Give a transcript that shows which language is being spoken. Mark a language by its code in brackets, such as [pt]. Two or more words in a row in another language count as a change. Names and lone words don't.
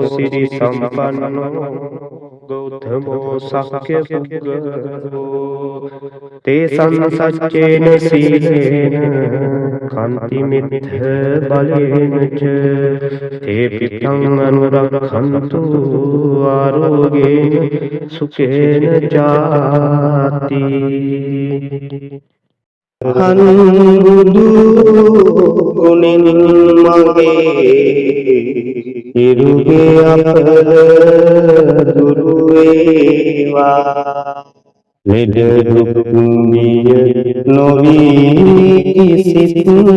[pi] සිරි සම්පන්නෝ ගෞතමෝ සක්්‍ය පුග්ගලෝ තේසං සච්චේන සීලේන කාන්ති මිත්ථ බලේන ච තේ පිටං අනුරක්ඛන්තු ආරෝගේන සුඛේන චාති [si] අනුබුදු ගුණෙන් මගේ ඉරුගේ අපල දුරු වේවා ලෙඩ දුක් නිය නොවී කිසිත්